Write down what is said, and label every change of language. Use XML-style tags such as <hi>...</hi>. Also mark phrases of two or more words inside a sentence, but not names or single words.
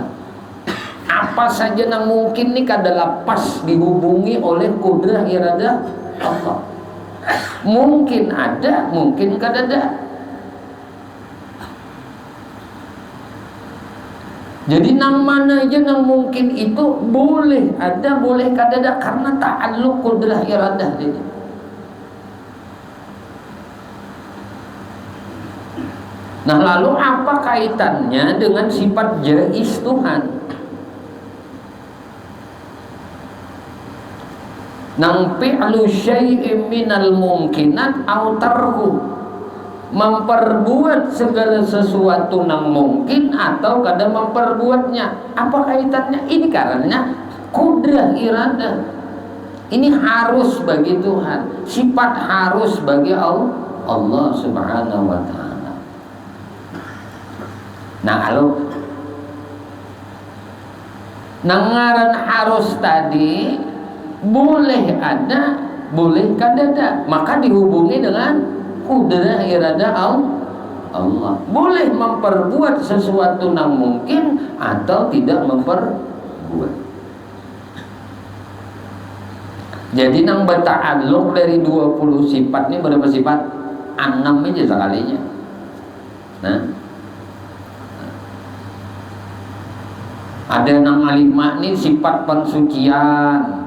<bjn>Apa saja nang mungkin ni kada lepas dihubungi oleh kudrah iradah Allah. Mungkin ada, mungkin kada ada. Jadi nang mana aja nang mungkin itu boleh ada, boleh kada ada, karena ta'alluq qudrah iradah ini.</bjn> <id>Nah, lalu apa kaitannya dengan sifat jaiz Tuhan?</id> <ar>Nang fi'lu syai'in minal mungkinat au tarku,</ar> <bjn>memperbuat segala sesuatu nang mungkin atau kada memperbuatnya. Apa kaitannya?</bjn> <id>Ini karenanya kudrah iradah. Ini harus bagi Tuhan, sifat harus bagi</id> <ar>Allah Subhanahu wa ta'ala.</ar> <bjn>Nah, kalau nangaran harus tadi boleh ada, boleh kada ada, maka dihubungi dengan kudrah iradah Allah.</bjn> <id>Boleh memperbuat sesuatu yang mungkin atau tidak memperbuat.</id> <bjn>Jadi nang berta'alluq dari 20 sifat ini berapa sifat? 6 aja sekalinya. Nah, ada nang 5 ini sifat pensucian.</bjn>